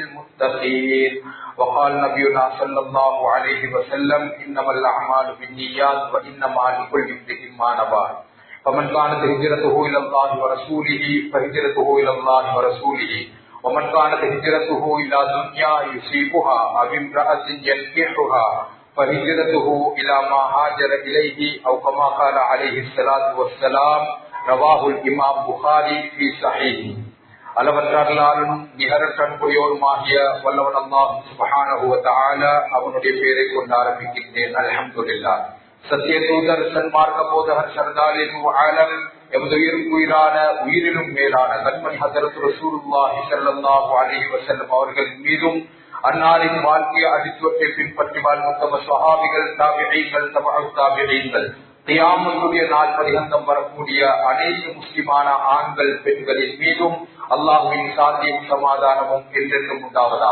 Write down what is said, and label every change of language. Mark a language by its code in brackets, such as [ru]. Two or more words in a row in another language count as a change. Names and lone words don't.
[ar] للمتقين وقال نبينا صلى الله عليه وسلم إنما الأعمال بالنيات وإنما لكل امرئ ما نوى فمن كانت هجرته إلى الله ورسوله فهجرته إلى الله ورسوله ومن كانت هجرته إلى دنيا يصيبها أو امرأة ينكحها فهجرته إلى ما هاجر إليه أو كما قال عليه الصلاة والسلام رواه الإمام بخاري في صحيحه. [ta] அளவற்றாலும் நிகரற்றன்புரியோருமாகிய வல்லவன் [ar] الله سبحانه وتعالى [ta] அவனுடைய பெயரை கொண்டு ஆரம்பிக்கின்றேன். [ar] الحمد لله. [ta] சத்திய தூதர் சன்மார்க்க போதகர் சர்தாரின் ஆலம் எமது உயிரான உயிரிலும் மேலான கண்மணி ஹஜ்ரத் [ar] رسول الله صلى الله عليه وسلم [ta] அவர்களின் மீதும் அன்னாரின் வாழ்க்கையை அடிச்சுவட்டை பின்பற்றி வாழ்ந்த சஹாபிகள் தாபிஈன்கள் தபஅ தாபிஈன்கள் கியாமத்துடைய நாள் பரியந்தம் வரக்கூடிய அனைத்து முஸ்லிமான ஆண்கள் பெண்களின் மீதும் அல்லாஹ்வின் சாந்தியும் சமாதானமும் என்றென்றும் உண்டாவதாக.